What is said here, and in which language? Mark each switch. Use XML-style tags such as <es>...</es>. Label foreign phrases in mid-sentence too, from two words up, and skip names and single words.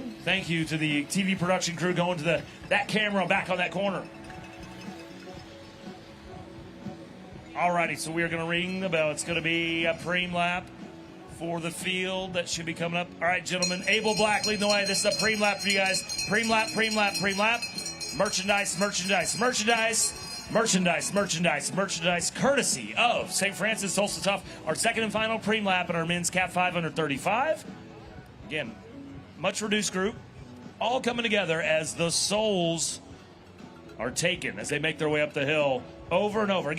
<en>Thank you to the TV production crew going to that camera back on that corner. Alrighty, so we are going to ring the bell. It's going to be a pream lap for the field that should be coming up. All right, gentlemen. Abel Black leading the way. This is a pream lap for you guys. Pream lap, pream lap, pream lap. Merchandise, merchandise, merchandise. Merchandise, merchandise, merchandise, courtesy of St. Francis Tulsa Tough, our second and final pream lap in our men's Cat 5 under 35. Again, much reduced group, all coming together as the souls are taken as they make their way up the hill over and over.</en>